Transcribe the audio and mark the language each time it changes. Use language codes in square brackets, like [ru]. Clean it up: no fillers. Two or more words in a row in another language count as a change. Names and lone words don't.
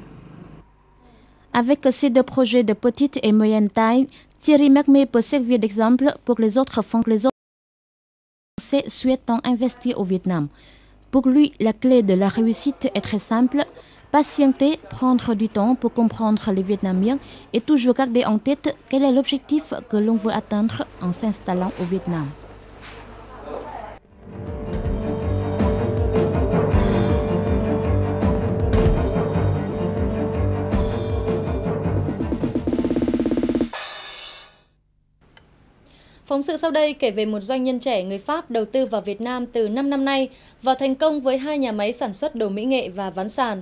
[fr] Avec ces deux projets de petite et moyenne taille, Thierry McMay peut servir d'exemple pour les autres fonds que les autres Français souhaitant investir au Vietnam. Pour lui, la clé de la réussite est très simple. Patienter, prendre du temps pour comprendre les Vietnamiens et toujours garder en tête quel est l'objectif que l'on veut atteindre en s'installant au Vietnam. [vi] Phóng sự sau đây kể về một doanh nhân trẻ người Pháp đầu tư vào Việt Nam từ 5 năm nay và thành công với 2 nhà máy sản xuất đồ mỹ nghệ và ván sàn.